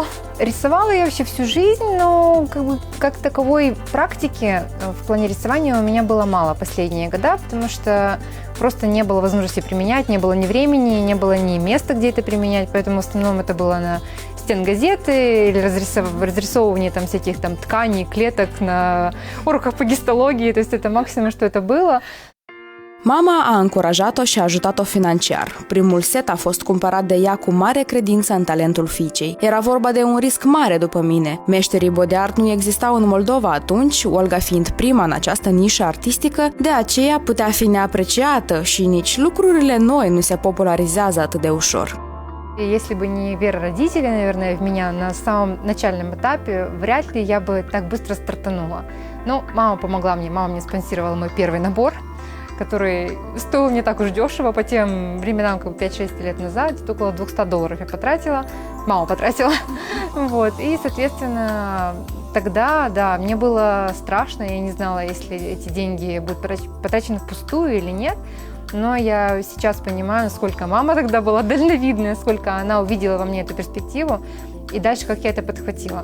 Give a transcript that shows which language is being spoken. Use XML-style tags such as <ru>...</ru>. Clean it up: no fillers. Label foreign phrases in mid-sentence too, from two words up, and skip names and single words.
<ru>Рисовала я вообще всю жизнь, но как таковой практики в плане рисования у меня было мало последние года, потому что просто не было возможности применять, не было ни времени, не было ни места, где это применять, поэтому в основном это было на стенгазеты или разрисовывание там всяких там тканей, клеток на уроках по гистологии, то есть это максимум, что это было.</ru> <ro>Mama a încurajat-o și a ajutat-o financiar. Primul set a fost cumpărat de ea cu mare credință în talentul fiicei. Era vorba de un risc mare după mine. Meșterii body art nu existau în Moldova atunci, Olga fiind prima în această nișă artistică, de aceea putea fi neapreciată și nici lucrurile noi nu se popularizează atât de ușor.</ro> <ru>Если бы не вера родителей, наверное, в меня на самом начальном этапе, вряд ли я бы так быстро стартанула. Но мама помогла мне, мама мне спонсировала мой первый набор, который стоил не так уж дешево по тем временам, как 5-6 лет назад, около $200 я потратила, мама потратила, вот, и, соответственно, тогда, да, мне было страшно, я не знала, если эти деньги будут потрачены впустую или нет, но я сейчас понимаю, насколько мама тогда была дальновидная, насколько она увидела во мне эту перспективу, и дальше как я это подхватила.</ru>